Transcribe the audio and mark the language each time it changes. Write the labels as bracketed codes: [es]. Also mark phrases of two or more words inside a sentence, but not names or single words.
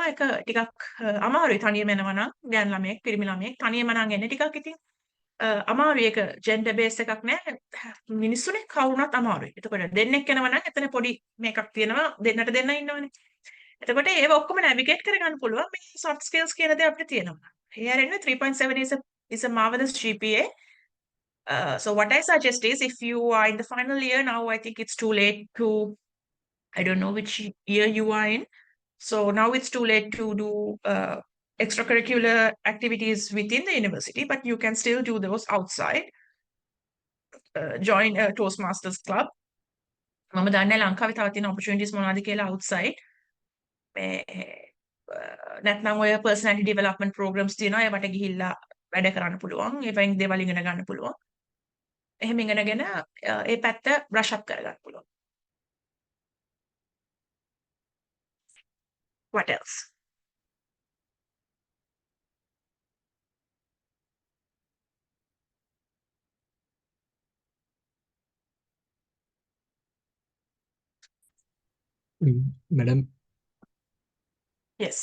[si] ඒක ටිකක් අමාරුයි තනියම යනවා නම් ගෑනු ළමයෙක් පිරිමි ළමයෙක් තනියම නම් එන්නේ ටිකක් ඉතින් අමාරුයි. ඒක ජෙන්ඩර් බේස් එකක් නෑ. මිනිස්සුනේ කවුරුනත් අමාරුයි. එතකොට දෙන්නෙක් යනවා නම් එතන පොඩි මේකක් තියෙනවා. දෙන්නට දෙන්න ඉන්නවනේ. එතකොට ඒව ඔක්කොම navigate කරගන්න පුළුවන් මේ [en] soft skills [si] කියන දේ අපිට තියෙනවා. ඒ අරින්න [en] 3.7 is a marvelous GPA. So what I suggest is if you are in the final year now, I think it's too late to, I don't know which year you are in. So now it's too late to do extracurricular activities within the university, but you can still do those outside. Join a Toastmasters club. [si] මම දන්නේ ලංකාවේ තව තියෙන opportunities මොනවද කියලා outside. නැත්නම් ඔය [en] personality development programs [si] තියෙනවා. ඒවට ගිහිල්ලා වැඩ කරන්න පුළුවන්. ඒවෙන් දේවල් ඉගෙන ගන්න පුළුවන්. එහෙම ඉගෙනගෙන ඒ පැත්ත [en] brush up [si] කරගන්න පුළුවන්. [en] What else? මැඩම් Yes.